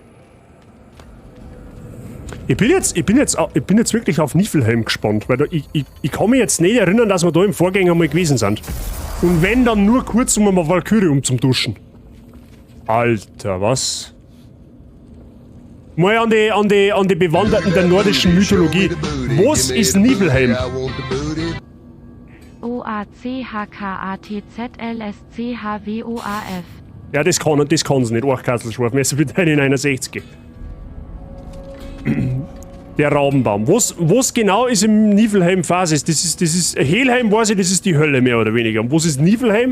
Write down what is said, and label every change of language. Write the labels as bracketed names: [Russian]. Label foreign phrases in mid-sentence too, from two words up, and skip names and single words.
[German] Ich bin jetzt wirklich auf Niflheim gespannt, weil ich kann mich jetzt nicht erinnern, dass wir da im Vorgänger mal gewesen sind. Und wenn, dann nur kurz um eine Walküre zum Duschen. Alter, was? Mal an die Bewanderten der nordischen Mythologie. Was ist Niflheim? O-A-C-H-K-A-T-Z-L-S-C-H-W-O-A-F. Ja, das kann sie nicht. Orchkatzelschwarf. Messer für deine 61. Der Raubenbaum. Was genau ist im Niflheim Phasis? Das ist Helheim, weiß ich, das ist die Hölle mehr oder weniger. Und was ist Niflheim?